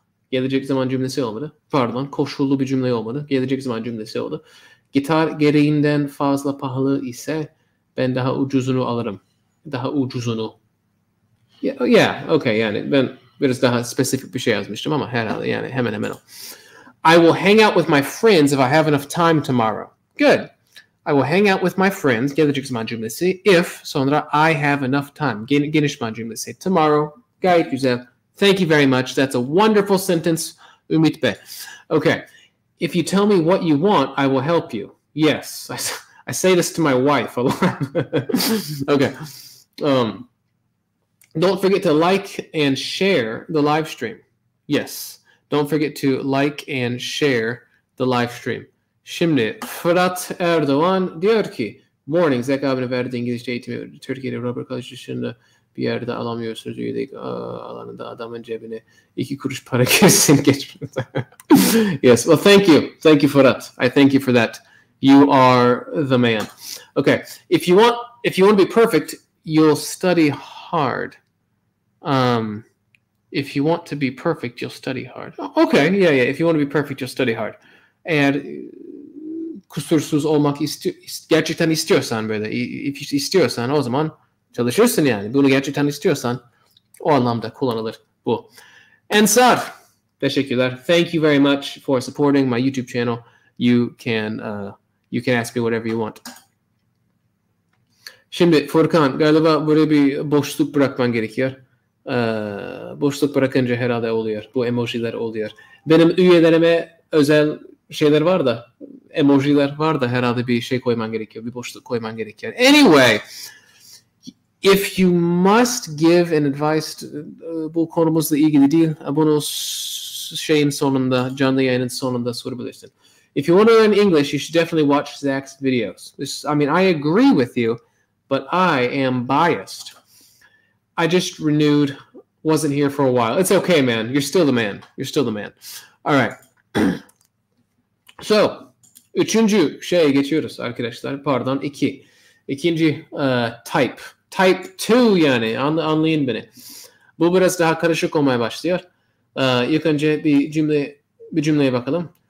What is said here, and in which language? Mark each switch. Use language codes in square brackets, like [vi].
[tr] Gelecek zaman cümlesi olmadı. Pardon. Koşullu bir cümle olmadı. Gelecek zaman cümlesi oldu. Gitar gereğinden fazla pahalı ise ben daha ucuzunu alırım. Daha ucuzunu. Yeah, okay yani ben biraz daha spesifik bir şey yazmıştım ama herhalde yani hemen o. [en] I will hang out with my friends if I have enough time tomorrow. Good. I will hang out with my friends. [tr] Gelecek zaman cümlesi. [en] If [tr] sonra [en] I have enough time. [tr] Geniş zaman cümlesi. [en] Tomorrow. [tr] Gayet güzel. [en] Thank you very much. That's a wonderful sentence. [tr] Ümit Bey. [en] Okay. If you tell me what you want, I will help you. Yes. I say this to my wife a lot. Okay. Don't forget to like and share the live stream. Yes. Don't forget to like and share the live stream. [tr] Şimdi Fırat Erdoğan diyor ki [en] Morning, [tr] Zek abine verdiği İngilizce eğitimi Türkiye'de Robert College dışında bir yerde alamıyorsunuz. Üyelik alanında adamın cebine 2 kuruş para girsin geçmez. [en] Yes, well thank you. Thank you Fırat. I thank you for that. You are the man. Okay, if you want to be perfect, you'll study hard. If you want to be perfect, you'll study hard. Okay, yeah. If you want to be perfect, you'll study hard. [tr] Eğer kusursuz olmak gerçekten istiyorsan böyle, istiyorsan o zaman çalışırsın yani. Bunu gerçekten istiyorsan o anlamda kullanılır bu. Ensar, teşekkürler. [en] Thank you very much for supporting my YouTube channel. You can ask me whatever you want. [tr] Şimdi Furkan galiba buraya bir boşluk bırakman gerekiyor. Boşluk bırakınca herhalde oluyor. Bu emojiler oluyor. Benim üyelerime özel şeyler var da emojiler var da herhalde bir şey koyman gerekiyor. Bir boşluk koyman gerekiyor. [en] Anyway, if you must give an advice, [tr] bu konumuzla ilgili değil. Bunu şeyin sonunda, canlı yayının sonunda sorabilirsin. [en] If you want to learn English, you should definitely watch Zach's videos. I mean, I agree with you, but I am biased. I just renewed, wasn't here for a while. It's okay, man. You're still the man. You're still the man. All right. [tr] So, üçüncü şeye geçiyoruz arkadaşlar. Pardon, İkinci type. Type 2 yani. Anlayın beni. Bu biraz daha karışık olmaya başlıyor. İlk önce bir cümleye bakalım.